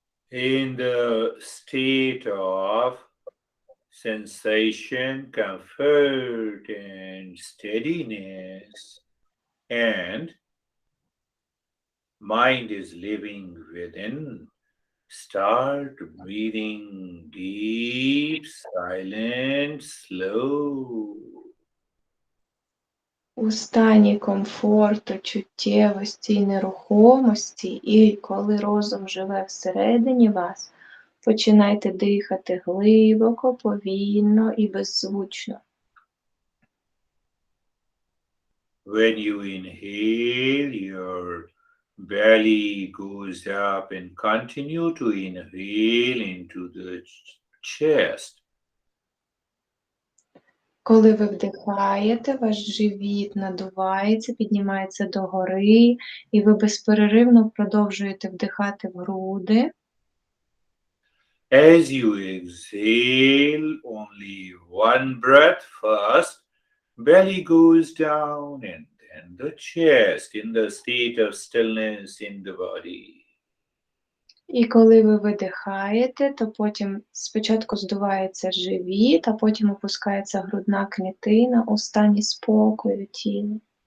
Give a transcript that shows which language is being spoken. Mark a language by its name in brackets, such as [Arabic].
[English] In the state of sensation, comfort, and steadiness, and mind is living within, start breathing deep, silent, slow. [Ukrainian] У стані комфорту, чуттєвості і нерухомості, і коли розум живе всередині вас, починайте дихати глибоко, повільно і беззвучно. [English] When you inhale, your belly goes up and continue to inhale into the chest. [Ukrainian] Коли ви вдихаєте, ваш живіт надувається, піднімається догори, і ви безперервно продовжуєте вдихати в груди. [English] As you exhale, only one breath first, belly goes down and then the chest in the state of stillness in the body. [Ukrainian] І коли ви видихаєте, то потім спочатку здувається живіт, а потім опускається грудна клітина у стані спокою тіла.